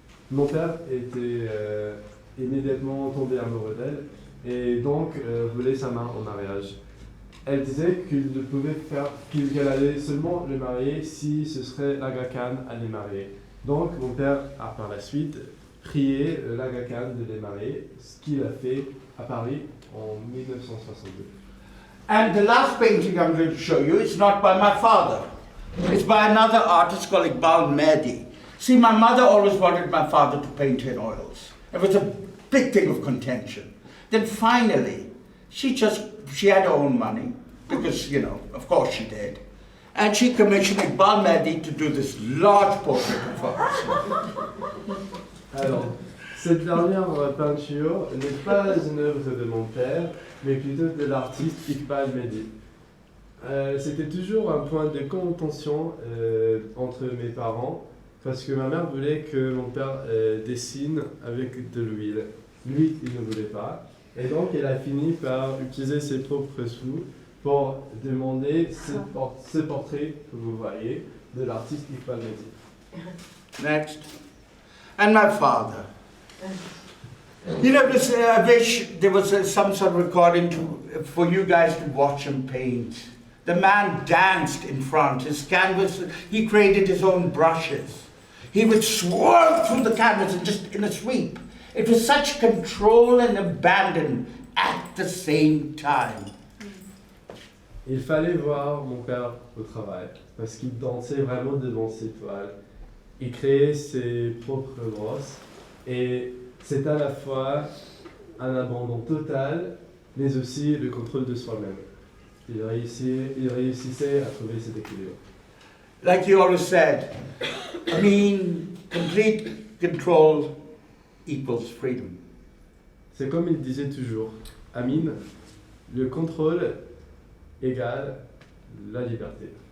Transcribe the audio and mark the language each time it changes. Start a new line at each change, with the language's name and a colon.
French: Mon père était immédiatement tombé amoureux d'elle et donc voulait sa main en mariage. Elle disait qu'elle allait seulement le marier si ce serait l'Aga Khan à les marier. Donc mon père a par la suite prié l'Aga Khan de les marier, ce qu'il a fait à Paris en 1962.
English: And the last painting I'm going to show you is not by my father. It's by another artist called Iqbal Mehdi. See, my mother always wanted my father to paint in oils. It was a big thing of contention. Then finally, she had her own money, because, of course she did. And she commissioned Iqbal Mehdi to do this large portrait of her.
French: Alors, cette dernière peinture n'est pas une œuvre de mon père, mais plutôt de l'artiste Iqbal Mehdi. C'était toujours un point de contention entre mes parents parce que ma mère voulait que mon père dessine avec de l'huile. Lui, il ne voulait pas. Et donc, elle a fini par utiliser ses propres sous pour demander ce portrait que vous voyez de l'artiste Iqbal Mehdi.
English: Next. And my father. You know, I wish there was some sort of recording for you guys to watch him paint. The man danced in front. His canvas, he created his own brushes. He would swerve through the canvas and just in a sweep. It was such control and abandon at the same time.
French: Il fallait voir mon père au travail parce qu'il dansait vraiment devant ses toiles. Il créait ses propres brosses et c'est à la fois un abandon total mais aussi le contrôle de soi-même. Il réussissait à trouver cet équilibre.
English: Like you always said, I mean, complete control equals freedom.
French: C'est comme il disait toujours, Amin, le contrôle égale la liberté.